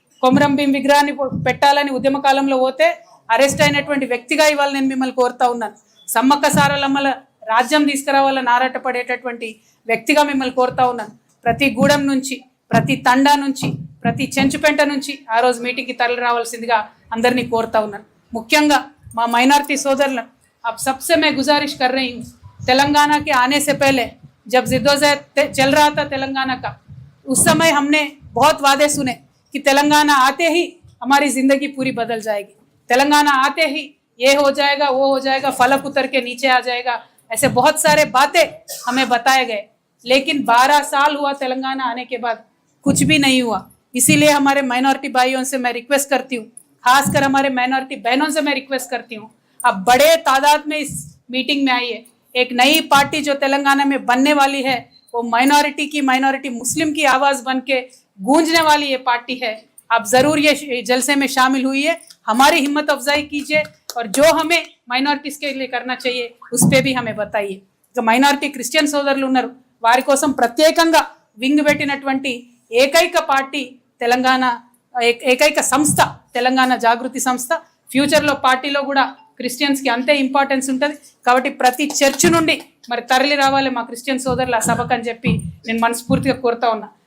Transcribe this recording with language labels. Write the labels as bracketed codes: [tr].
[te] కొమరం భీం విగ్రహాన్ని పెట్టాలని ఉద్యమ కాలంలో పోతే అరెస్ట్ అయినటువంటి వ్యక్తిగా ఇవాళ నేను మిమ్మల్ని కోరుతా ఉన్నాను. సమ్మక్క సారలమ్మల రాజ్యం తీసుకురావాలని ఆరాటపడేటటువంటి వ్యక్తిగా మిమ్మల్ని కోరుతా ఉన్నాను. ప్రతి గూడెం నుంచి, ప్రతి తండా నుంచి, ప్రతి చెంచుపెంట నుంచి ఆ రోజు మీటింగ్కి తరలి రావాల్సిందిగా అందరినీ కోరుతా ఉన్నాను. ముఖ్యంగా మా మైనారిటీ [hi] सोदरन अब सबसे मैं गुजारिश कर रही हूँ, तेलंगाना के आने से पहले जब जिद्दोजहद चल रहा था तेलंगाना का, उस समय हमने बहुत वादे सुने कि तेलंगाना आते ही हमारी ज़िंदगी पूरी बदल जाएगी, तेलंगाना आते ही ये हो जाएगा, वो हो जाएगा, फलक उतर के नीचे आ जाएगा, ऐसे बहुत सारे बातें हमें बताए गए. लेकिन 12 साल हुआ तेलंगाना आने के बाद, कुछ भी नहीं हुआ. इसीलिए हमारे माइनॉरिटी भाइयों से मैं रिक्वेस्ट करती हूँ, खासकर हमारे माइनॉरिटी बहनों से मैं रिक्वेस्ट करती हूँ, अब बड़े तादाद में इस मीटिंग में आइए. एक नई पार्टी जो तेलंगाना में बनने वाली है, वो माइनॉरिटी की, माइनॉरिटी मुस्लिम की आवाज़ बन के गूंजने वाली ये पार्टी है. आप ज़रूर ये जलसे में शामिल हुई, हमारी हिम्मत अफजाई कीजिए और जो हमें माइनॉरिटीज़ के लिए करना चाहिए उस पर भी हमें बताइए. जो माइनॉरिटी क्रिश्चियन [te] సోదరులు ఉన్నారు వారి కోసం ప్రత్యేకంగా వింగ్ పెట్టినటువంటి ఏకైక పార్టీ తెలంగాణ, ఏకైక సంస్థ తెలంగాణ జాగృతి సంస్థ. ఫ్యూచర్లో పార్టీలో కూడా క్రిస్టియన్స్కి అంతే ఇంపార్టెన్స్ ఉంటుంది. కాబట్టి ప్రతి చర్చ్ నుండి మరి తరలి రావాలి మా క్రిస్టియన్ సోదరులు ఆ సభకు అని చెప్పి నేను మనస్ఫూర్తిగా కోరుతా ఉన్నా.